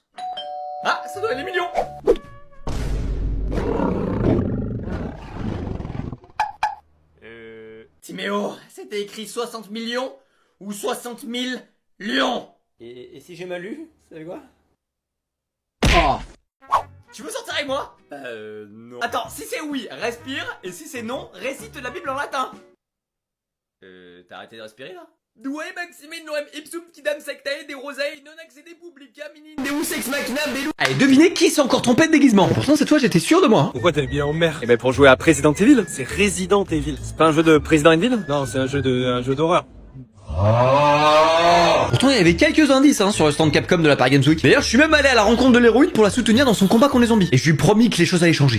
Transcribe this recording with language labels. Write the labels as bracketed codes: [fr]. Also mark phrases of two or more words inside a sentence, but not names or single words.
[fr] Ah, ça doit être les millions. Timéo, c'était écrit 60 millions ou 60 000 lions? Et si j'ai mal lu, ça fait quoi? Oh. Tu veux sortir avec moi? Non. Attends, si c'est oui, respire, et si c'est non, récite la Bible en latin. T'as arrêté de respirer là? [la] Doué maxime noem ipsum quidam sectae de rosae non accédé publica minin deus ex machina bellu. [fr] Allez, devinez qui s'est encore trompé de déguisement. Pourtant cette fois j'étais sûr de moi. Pourquoi t'es bien en mer? Eh ben pour jouer à President Evil. C'est Resident Evil. C'est pas un jeu de President Evil? Non, c'est un jeu d'horreur. Pourtant, il y avait quelques indices sur le stand Capcom de la Paris Games Week. D'ailleurs, je suis même allé à la rencontre de l'héroïne pour la soutenir dans son combat contre les zombies. Et je lui ai promis que les choses allaient changer.